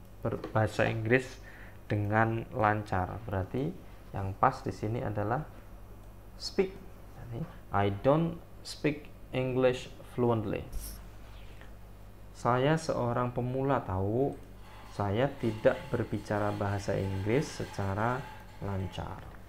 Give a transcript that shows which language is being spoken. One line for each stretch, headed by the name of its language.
Indonesian: Berbahasa Inggris dengan lancar. Berarti yang pas di sini adalah speak.
English: I don't speak English fluently.
Indonesian: Saya seorang pemula, tahu. Saya tidak berbicara bahasa Inggris secara lancar.